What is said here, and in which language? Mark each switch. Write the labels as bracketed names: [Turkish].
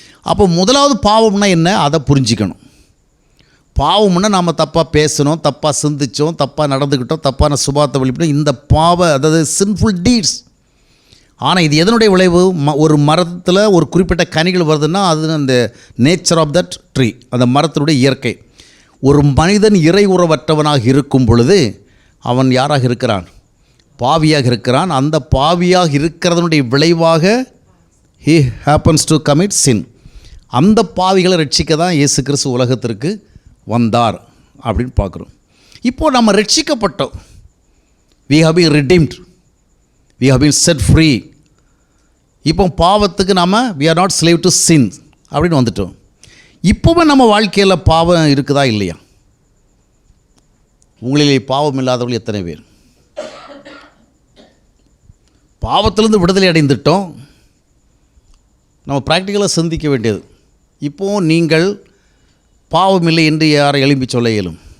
[Tamil] அப்போ முதலாவது பாவம்னா என்ன? அதை புரிஞ்சிக்கணும். பாவம்னா நாம் தப்பாக பேசணும், தப்பாக சிந்தித்தோம், தப்பாக நடந்துக்கிட்டோம், தப்பான சுபாவத்தை வெளிப்படும், இந்த அதாவது [English] Sinful deeds. [Tamil] ஆனால் இது எதனுடைய விளைவு? ஒரு மரத்தில் ஒரு குறிப்பிட்ட கனிகள் வருதுன்னா அது அந்த [English] nature of that tree, [Tamil] அந்த மரத்தினுடைய இயற்கை. ஒரு மனிதன் இறை உறவற்றவனாக இருக்கும் பொழுது அவன் யாராக இருக்கிறான்? பாவியாக இருக்கிறான். அந்த பாவியாக இருக்கிறதனுடைய விளைவாக [English] he happens to commit sin. [Tamil] அந்த பாவிகளை ரட்சிக்க தான் இயேசு கிறிஸ்து உலகத்திற்கு வந்தார் அப்படின்னு பார்க்குறோம். இப்போது நம்ம ரட்சிக்கப்பட்டோம். [English] we have been redeemed, we have been set free. [Tamil] இப்போ பாவத்துக்கு நாம் [English] we are not slave to sin [Tamil] அப்படின்னு வந்துட்டோம். இப்போவே நம்ம வாழ்க்கையில் பாவம் இருக்குதா இல்லையா? உங்களிலே பாவம் இல்லாதவர்கள் எத்தனை பேர்? பாவத்திலிருந்து விடுதலை அடைந்துட்டோம். நம்ம ப்ராக்டிக்கலாக சிந்திக்க வேண்டியது, இப்போது நீங்கள் பாவம் இல்லை என்று யாரை எழுப்பி சொல்ல இயலும்?